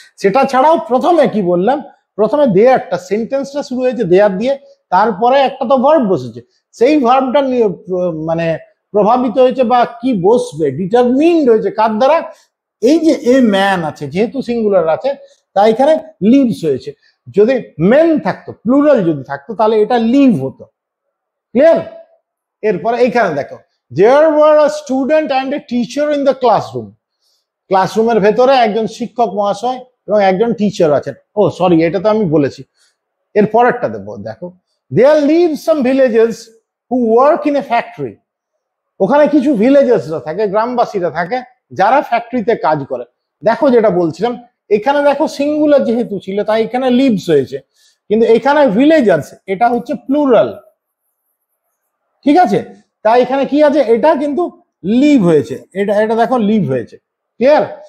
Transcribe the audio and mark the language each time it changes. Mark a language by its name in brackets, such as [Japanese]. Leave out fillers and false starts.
[Bangla] সেটা ছাড়াও প্রথমে কি বললাম, প্রথমে দেয়ারটা সেন্টেন্সটা শুরু হয়েছে দেয়ার দিয়ে, তারপরে একটা তো ভার্ব বসেছে, সেই ভার্বটা মানে প্রভাবিত হয়েছে বা কি বসবে ডিটারমিন্ড হয়েছে কার দ্বারা, এই যে এ ম্যান আছে যেহেতু সিঙ্গুলার আছে তাই এখানে লিভস হয়েছে। যদি মেন থাকতো, প্লুরাল যদি থাকতো তাহলে এটা লিভ হতো। ক্লিয়ার? এরপরে এইখানে দেখো, [English] there were a student and a teacher in the classroom. [Bangla] ক্লাসরুমের ভেতরে একজন শিক্ষক মহাশয় এবং একজন টিচার আছেন। ও সরি, এটা তো আমি বলেছি। এর পরেরটা দেখো, [English] there live some villagers who work in a factory. [Bangla] ওখানে কিছু ভিলেজার্সরা থাকে, গ্রামবাসীরা থাকে যারা ফ্যাক্টরিতে কাজ করে। দেখো যেটা বলছিলাম, এখানে দেখো সিঙ্গুলার যেহেতু ছিল তাই এখানে লিভস হয়েছে, কিন্তু এখানে ভিলেজার্স এটা হচ্ছে প্লুরাল। ঠিক আছে? তাই এখানে কি আছে, এটা কিন্তু লিভ হয়েছে, এটা দেখো লিভ হয়েছে। ক্লিয়ার?